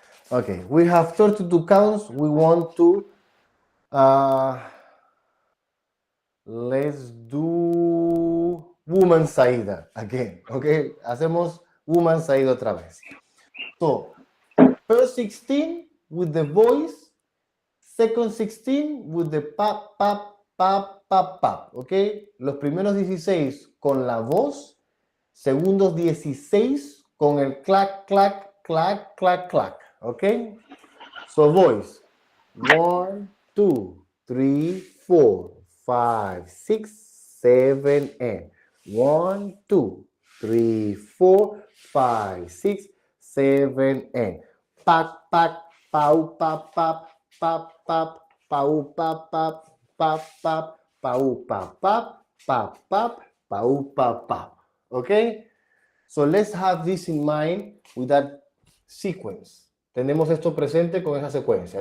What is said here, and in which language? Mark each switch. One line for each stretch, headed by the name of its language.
English: Okay, we have 32 counts. We want to, let's do Woman Saida again, okay?
Spanish: Hacemos Woman Saida otra vez.
English: So, first 16 with the voice, second 16 with the pap, pap, pap, pap, pap, okay?
Spanish: Los primeros 16 con la voz, segundos 16 con el clac, clac, clac, clac, clac, okay?
English: So, voice, 1, 2, 3, 4, 5, 6, 7, and 1, 2, 3, 4, 5, 6, 7, and pac, pac, pau, pap, pap, pap, pap, pau, pap, pap, pap, pap, pau, pap, pap, pap, pap, pau, pap, pap. Okay? So let's have this in mind with that sequence.
Spanish: Tenemos esto presente con esa secuencia.